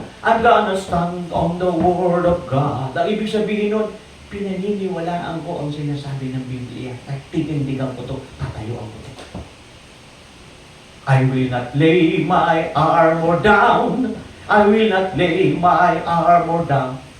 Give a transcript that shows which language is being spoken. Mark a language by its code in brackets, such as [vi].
[en] I'm gonna stand on the Word of God. [tl] Ang ibig sabihin nun, pinaniniwalaan ko ang sinasabi ng Biblia. At titindigan ko to, tatayuan ko to. [en] I will not lay my armor down. I will not lay my armor down.